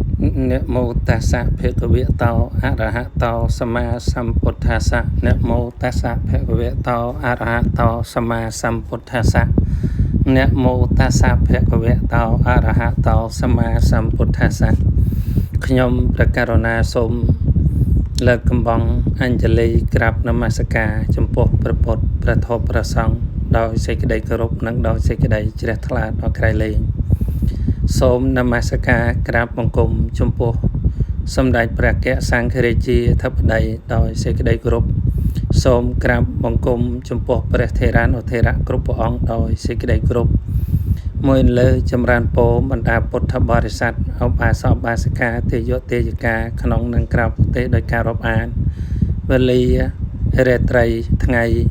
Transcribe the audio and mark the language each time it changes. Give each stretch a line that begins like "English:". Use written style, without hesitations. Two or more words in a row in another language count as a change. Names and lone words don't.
Pali: Nệ mô tassa bhagavato arahato sama sambuddhassa. Nệ mô tassa bhagavato arahato sama sambuddhassa. Nệ mô tassa bhagavato arahato sama sambuddhassa.
Khmer: ខ្ញុំព្រះករុណាសូមលើកកំបងអញ្ជលីក្រាបនមស្ការចំពោះព្រះពុទ្ធព្រះធម៌ព្រះសង្ឃដោយសេចក្តី គោរពនិងដោយសេចក្តីជ្រះថ្លាដល់ក្រៃលែងសូមនមស្ការក្រាបបង្គំចំពោះសម្ដេចព្រះកសង្ឃរាជាធិបតីដោយសេចក្តីគោរពសូមក្រាបបង្គំចំពោះព្រះថេរានុថេរៈគ្រប់ព្រះអង្គដោយសេចក្តីគោរពមួយលើចម្រើនពរបណ្ដាពុទ្ធបរិស័ទឧបាសកឧបាសិកាទេយទេយិកាក្នុងនិងក្រៅប្រទេសដោយការរាប់អានវេលារាត្រីថ្ងៃ